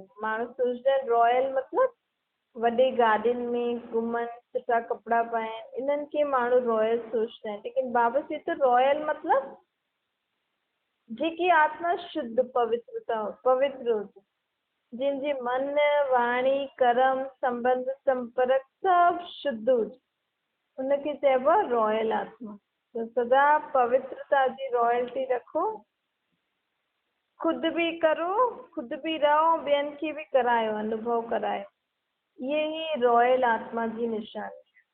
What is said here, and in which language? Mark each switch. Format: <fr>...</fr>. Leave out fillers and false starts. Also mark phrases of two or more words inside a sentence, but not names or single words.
<sd>माण्हू सोचदा आहिनि रॉयल मतिलबु वॾे गाॾियुनि में घुमनि, सुठा कपिड़ा पाइनि, इन्हनि खे माण्हू रॉयल सोचदा आहिनि, लेकिन बाबा चए थो रॉयल मतिलबु जेकी आत्मा शुद्ध पवित्र हुजे, जंहिंजे मन वाणी कर्म संबंध संपर्क सभु शुद्ध हुजे, उनखे चइबो आहे रॉयल आत्मा। तो सदा पवित्रता जी रॉयल्टी रखो, खुदि बि करो, खुदि बि रहो, ॿियनि खे बि करायो, अनुभव करायो।</sd> <hi>ये ही</hi> <sd>रॉयल आत्मा जी निशानी।</sd>